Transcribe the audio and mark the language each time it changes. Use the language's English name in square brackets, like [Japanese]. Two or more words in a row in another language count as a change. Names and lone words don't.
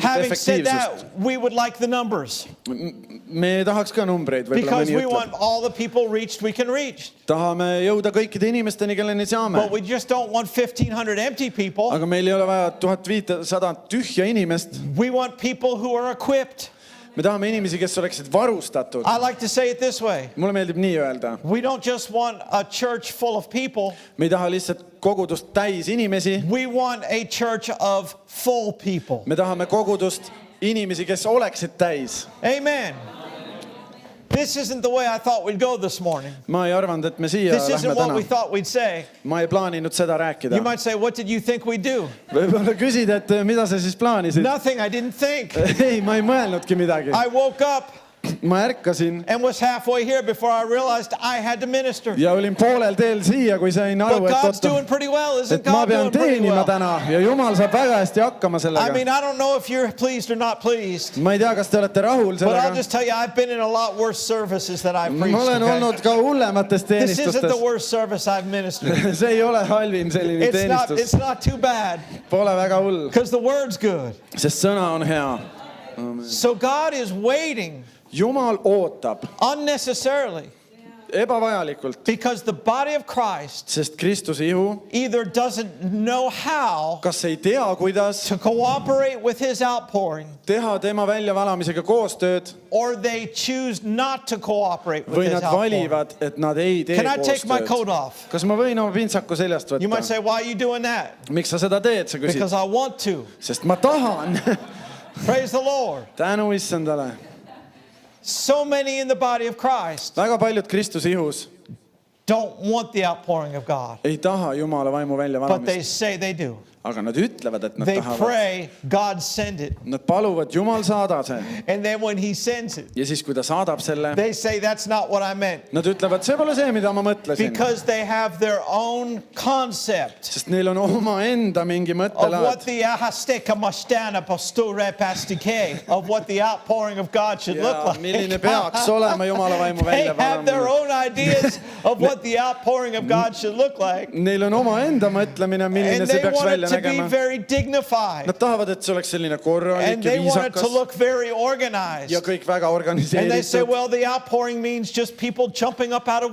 [English] Having said [Estonian] efektiivsust. [English] that, we would like the numbers [Estonian] Me tahaks ka numbreid, võib-olla [English] because [Estonian] mõni [English] we [Estonian] ütleb. [English] want all the people reached we can reach. [Estonian] Tahame jõuda kõikide inimesteni, kelleni saame. [English] But we just don't want 1,500 empty people. [Estonian] Aga meil ei ole vaja 1500 tühja inimest. [English] We want people who are equipped. [Estonian] Me tahame inimesi, kes oleksid varustatud. [English] I like to say it this way. [Estonian] Mulle meeldib nii öelda. [English] We don't just want a church full of people. [Estonian] Me ei taha lihtsalt kogudust täis inimesi. [English] We want a church of full people. [Estonian] Me tahame kogudust inimesi, kes oleksid täis. [English] Amen. This isn't the way I thought we'd go this morning. [Estonian] Ma ei arvanud, et me siia [English] This [Estonian] lähme [English] isn't what we [Estonian] täna. [English] thought we'd say. [Estonian] Ma ei plaaninud seda rääkida. [English] You might say, what did you think we'd do? [Estonian] Võib-olla küsid, et mida sa siis plaanisid? [English] Nothing, I didn't think. [Estonian] Ei, ma ei mõelnudki midagi. [English] I woke up [Estonian] ma ärkasin [English] and was halfway here before I realized I had to minister. [Estonian] ja olin poolel teel siia, kui sain aru, [English] But God's [Estonian] et [English] doing pretty well, isn't [Estonian] et ma [English] God [Estonian] pean [English] doing pretty [Estonian] teenima [English] well? [Estonian] täna ja Jumal saab väga hästi hakkama [English] I [Estonian] sellega. [English] mean, I don't know if you're pleased or not pleased, [Estonian] ma ei tea, kas te olete rahul [English] but I'll [Estonian] sellega. [English] just tell you, I've been in a lot worse services that I've [Estonian] ma [English] preached. [Estonian] olen [English] Okay? [Estonian] olnud ka hullemates [English] This isn't the [Estonian] teenistustes. [English] worst service I've ministered. [Estonian] see ei ole halvim selline [English] It's [Estonian] teenistus. [English] not too bad [Estonian] Pole väga hull, [English] because the word's good. [Estonian] sest sõna on hea. [English] So God is waiting [Estonian] Jumal ootab [English] unnecessarily [Estonian] ebavajalikult, [English] because the body of Christ [Estonian] sest Kristuse ihu [English] either doesn't know how [Estonian] kas ei tea, kuidas [English] to cooperate with his outpouring, [Estonian] teha tema väljavalamisega koostööd [English] or they choose not to cooperate with [Estonian] või [English] his [Estonian] nad [English] outpouring. [Estonian] valivad, et nad ei tee [English] Can I take my [Estonian] koostööd. [English] coat off? [Estonian] kas ma võin oma pintsaku seljast [English] You might [Estonian] võtta? [English] say, why are you doing that? [Estonian] miks sa seda teed, sa küsid? [English] Because I want to. [Estonian] sest ma tahan. [English] Praise the Lord. [Estonian] tänu issandale. [English] So many in the body of Christ [Estonian] väga paljud Kristuse ihus [English] don't want the outpouring of God, [Estonian] ei taha Jumala vaimu [English] but they [Estonian] väljavalamist, [English] say they do. [Estonian] aga nad ütlevad, et nad [English] They [Estonian] tahavad. [English] pray, God send it. [Estonian] Nad paluvad, Jumal saada see. [English] And then when he sends it, [Estonian] ja siis, kui ta saadab selle, [English] they say that's not what I meant. [Estonian] nad ütlevad, see pole see, mida ma mõtlesin. [English] Because they have their own concept [Estonian] sest neil on omaenda mingi [English] of what [Estonian] mõttelaad. [English] the of what the outpouring of God should look [Estonian] ja [English] like. [Estonian] milline peaks olema Jumala vaimu [English] They have their [Estonian] väljavalamine. [English] own ideas of what the outpouring of God should look like. [Estonian] Neil on omaenda mõtlemine, milline [English] And [Estonian] see [English] they [Estonian] peaks [English] want [Estonian] välja [English] it to be [Estonian] nägema. [English] very dignified. [Estonian] Nad tahavad, et see oleks selline korralik [English] And [Estonian] ja [English] they want it to [Estonian] viisakas [English] look very organized. [Estonian] ja kõik väga [English] And they say, [Estonian] organiseeritud. [English] well, the outpouring means just people jumping up out of